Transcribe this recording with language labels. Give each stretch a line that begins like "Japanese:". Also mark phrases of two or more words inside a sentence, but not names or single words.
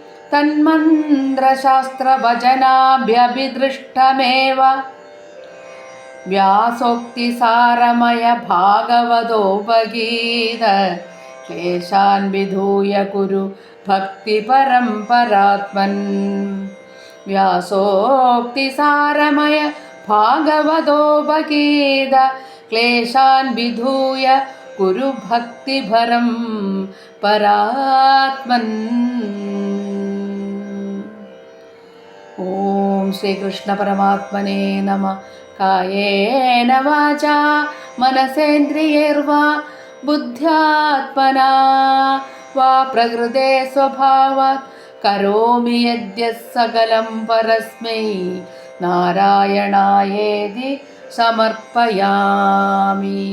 Sanskrit: तन्मन्त्रशास्त्रभजनाभ्यभिदृष्टमेव व्यासोक्तिसारमय भागवतोपगीत क्लेशान् विधूय कुरु भक्तिपरम्परात्मन् व्यासोक्तिसारमय भागवतोपगीत क्लेशान् विधूय कुरु भक्तिपरं परात्मन् ഓം ശ്രീകൃഷ്ണ പരമാത്മനേ നമഃ. കായേന വാചാ മനസേന്ദ്രിയൈർവാ ബുദ്ധ്യാത്മനാ വാ പ്രകൃതേ സ്വഭാവാത് കരോമി യദ്യത് സകലം പരസ്മൈ നാരായണായേതി സമർപ്പയാമി.